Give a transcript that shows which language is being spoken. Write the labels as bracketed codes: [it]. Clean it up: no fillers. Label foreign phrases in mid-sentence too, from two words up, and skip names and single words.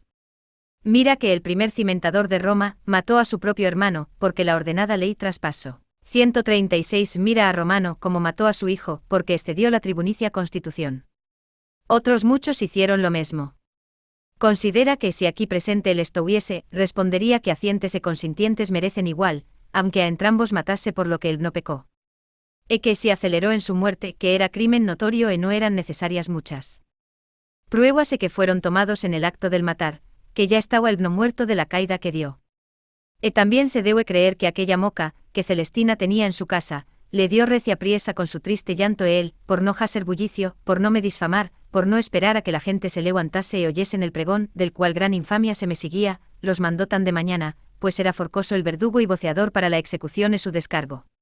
[es] Mira que el primer cimentador de Roma mató a su propio hermano, porque la ordenada ley traspasó. 136 Mira a Romano como mató a su hijo, porque excedió la tribunicia constitución. Otros muchos hicieron lo mismo. Considera que si aquí presente él estuviese, respondería que hacientes e consintientes merecen igual, aunque a entrambos matase por lo que él no pecó. E que si aceleró en su muerte, que era crimen notorio e no eran necesarias muchas pruébase que fueron tomados en el acto del matar, que ya estaba el no muerto de la caída que dio. E también se debe creer que aquella moca, que Celestina tenía en su casa, le dio recia priesa con su triste llanto e él, por no hacer bullicio, por no me disfamar, por no esperar a que la gente se levantase y oyesen el pregón, del cual gran infamia se me seguía, los mandó tan de mañana, pues era forcoso el verdugo y voceador para la execución y su descargo.